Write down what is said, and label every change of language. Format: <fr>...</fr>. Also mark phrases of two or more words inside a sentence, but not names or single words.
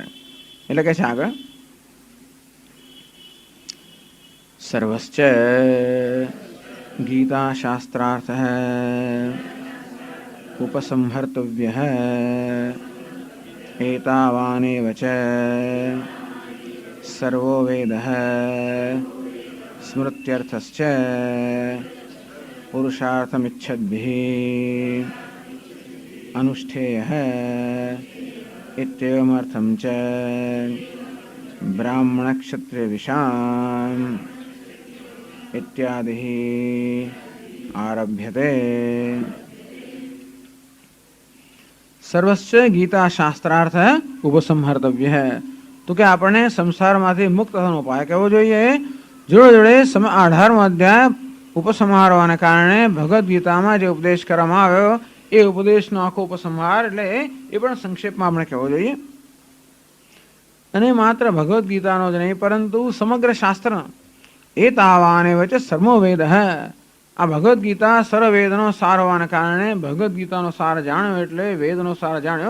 <gu>એટલે કે છે આગળ</gu> <sa>सर्वश्च गीता शास्त्रार्थ उपसंहर्तव्य एतावानेव च सर्वो वेद स्मृत्यर्थश्च पुरुषार्थमिच्छद्भिः अनुष्ठेयः इत्येवमर्थं च ब्राह्मणक्षत्रियविषाम् इत्यादि आरभ्यते। सर्वस्व गीता शास्त्रार्थ उपसंहर्तव्य है।</sa> <hi>तो क्या आपने</hi> <gu>संसारમાંથી મુક્ત થવાનો ઉપાય કેવો જોઈએ? જોડે જોડે 18મો અધ્યાય ઉપસંહારવાને કારણે ભગવદ્ ગીતામાં જે ઉપદેશ કરવામાં આવ્યો એ ઉપદેશનો આખો ઉપસંહાર એટલે એ પણ સંક્ષેપમાં આપણે કહેવો જોઈએ. અને માત્ર ભગવદ્ ગીતાનો જ નહીં પરંતુ સમગ્ર શાસ્ત્ર</gu> <sa>एतावाने वच्चे सर्वो वेद</sa> <gu>આ ભગવદ્ ગીતા સર્વવેદનો સાર હોવાને કારણે ભગવદ્ ગીતાનો સાર જાણ્યો એટલે વેદનો સાર જાણ્યો.</gu>